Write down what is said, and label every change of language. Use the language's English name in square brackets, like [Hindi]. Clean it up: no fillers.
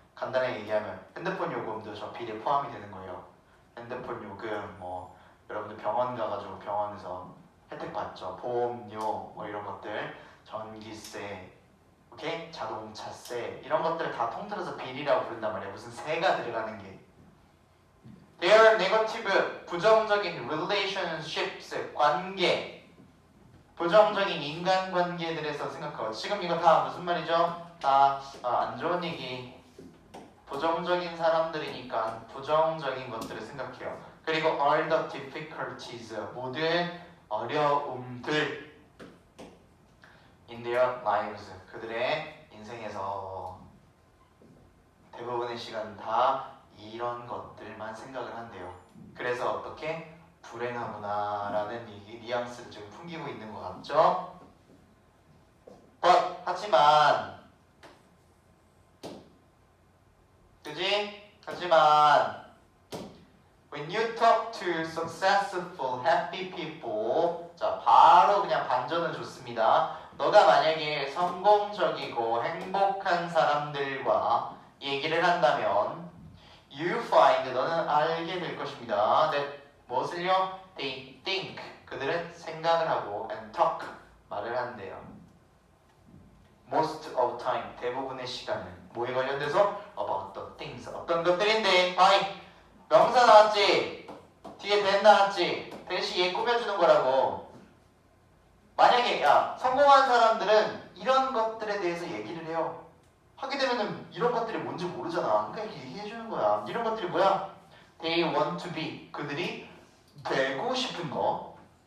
[Korean] 간단하게 얘기하면 핸드폰 요금도 저 빌에 포함이 되는 거예요. 핸드폰 요금, 뭐 여러분들 병원 가가지고 병원에서 혜택 받죠. 보험료, 뭐 이런 것들, 전기세, 오케이? 자동차세 이런 것들 다 통틀어서 빌이라고 부른단 말이에요. 무슨 세가 들어가는 게. [English] Their negative, 부정적인 relationships, 관계. [Korean] 부정적인 인간관계들에서 생각하고. 지금 이거 다 무슨 말이죠? 다 안 좋은 얘기. 부정적인 사람들이니까 부정적인 것들을 생각해요. 그리고 [English] all the difficulties, [Korean] 모든 어려움들 [English] in their lives, [Korean] 그들의 인생에서 대부분의 시간 다 이런 것들만 생각을 한대요. 그래서 어떻게? 불행하구나라는 뉘앙스를 지금 풍기고 있는 것 같죠? 하지만 그지? [English] 하지만 when you talk to successful, happy people, [Korean] 자 바로 그냥 반전을 줬습니다. 너가 만약에 성공적이고 행복한 사람들과 얘기를 한다면 [English] you find, [Korean] 너는 알게 될 것입니다. that 무엇을요? [English] They think, [Korean] 그들은 생각을 하고 [English] and talk, [Korean] 말을 한대요. [English] Most of time, [Korean] 대부분의 시간은 뭐에 관련돼서? [English] About the things, [Korean] 어떤 것들인데. 명사 나왔지? 뒤에 then 나왔지? 대시 얘 꾸며주는 거라고. 만약에 성공한 사람들은 이런 것들에 대해서 얘기를 해요. 하게 되면은 이런 것들이 뭔지 모르잖아. 그러니까 얘기해주는 거야. 이런 것들이 뭐야? [English] They want to be, [Korean] 그들이 되고 싶은 거.